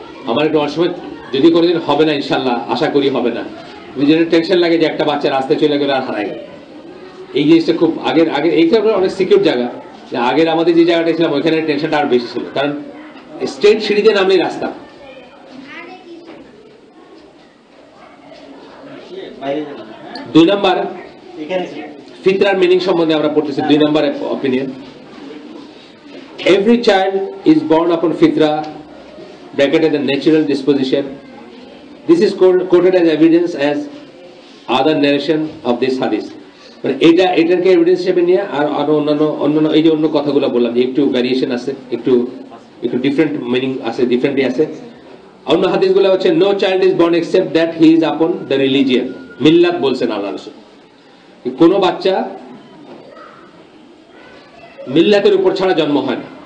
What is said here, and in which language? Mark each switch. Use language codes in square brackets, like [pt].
[bn] আমার একটু অসময় যদি কোনোদিন হবে না, ইনশাল্লাহ আশা করি হবে না, যেটা টেনশন লাগে যে একটা বাচ্চা রাস্তায় চলে গেলে আর হারাই গেল, এই জিনিসটা খুব আগের এইটা অনেক সিকিউর জায়গা, আগের আমাদের যে জায়গাটা ছিলাম ওইখানে টেনশনটা আর বেশি ছিল, কারণ স্ট্রেট সিঁড়িতে নামলেই রাস্তা। 2 নাম্বার ফিতরার মিনিং সম্বন্ধে আমরা পড়তেছি 2 নম্বর opinion. [en] Every child is born upon fitra, bracketed the natural disposition. This is quoted as evidence as other narration of this hadith. [bn] মানে এটাকে এভিডেন্স হিসেবে নিয়ে আর আরো অন্যান্য এই যে অন্য কথাগুলো বললাম যে একটু ভ্যারিয়েশন আছে, একটু ডিফারেন্ট মিনিং আছে, ডিফারেন্টলি আছে। অন্য হাদিসগুলো হচ্ছে [en] no child is born except that he is upon the religion, [bn] মিল্লাত বলছেন আল্লাহ রাসূল। কোনো বাচ্চা মিল্লাতের উপর ছাড়া জন্ম হয় না।